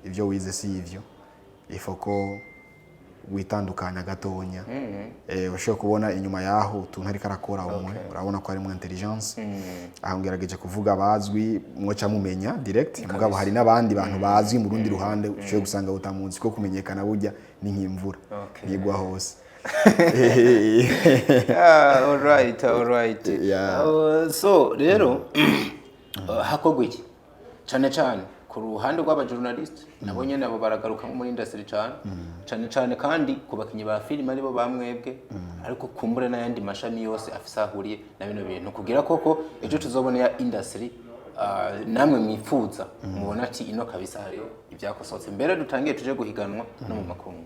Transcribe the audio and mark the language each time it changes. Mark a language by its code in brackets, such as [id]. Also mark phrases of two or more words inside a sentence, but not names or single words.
[rn] kose ivyo wize si ivyo ifoko witandukanya gatonya ushobora kubona inyuma yaho utuntu ariko arakora umwe urabona ko harimo intelligence aho ngerageje kuvuga bazwi mwoca mumenya direct mugabo hari n'abandi bantu bazwi mu rundi ruhande ushobora gusanga utamunzi ko kumenyekana burya ni nk'imvura yigwa hose. [en] All right. Yeah. [rn] So rero hakogwa iki cyane cyane ku ruhande rw'abajournalist nabo nyene abo baragaruka muri industry cyane kandi ku bakinyi ba film aribo bamwebwe ariko kumbure n'ayandi mashami yose afise ahuriye na bino bintu kugira koko ejo tuzobona ya industry namwe mwifuza mubona ati ino kabisa hari ibyakosotse mbere dutangiye tuje guhiganwa no mu makungu.